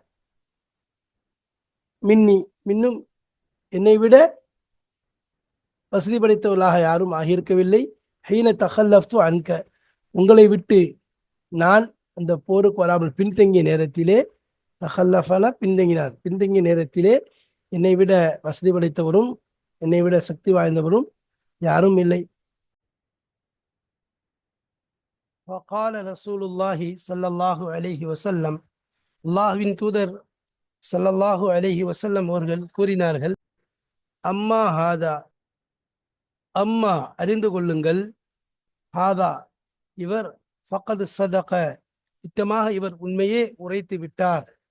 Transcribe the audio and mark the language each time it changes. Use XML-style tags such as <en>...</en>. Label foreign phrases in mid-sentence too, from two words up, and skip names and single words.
<ta>மின்னி இன்னும் என்னை விட வசதி படைத்தவர்களாக யாரும் ஆகியிருக்கவில்லை</ta> <ar>حين تخلفت عنك</ar> <ta>உங்களை விட்டு நான் அந்த போருக்கு வராமல் பின்தங்கிய நேரத்திலே தஹல்லஃபன பின்தங்கினார் பின்தங்கிய நேரத்திலே என்னை விட வசதி படைத்தவரும் என்னை விட சக்தி வாய்ந்தவரும் யாரும் இல்லை.</ta> <ar>وقال رسول الله صلى الله عليه وسلم</ar> <ta>அல்லாஹ்வின் தூதர்</ta> <ar>صلى الله عليه وسلم</ar> <ta>அவர்கள் கூறினார்கள்</ta> <ar>أما هذا</ar> <ta>அம்மா அறிந்து கொள்ளுங்கள் ஹாதா இவர்</ta> <ar>فقد صدق</ar> <ta>திட்டமாக இவர் உண்மையே உரைத்து விட்டார்</ta>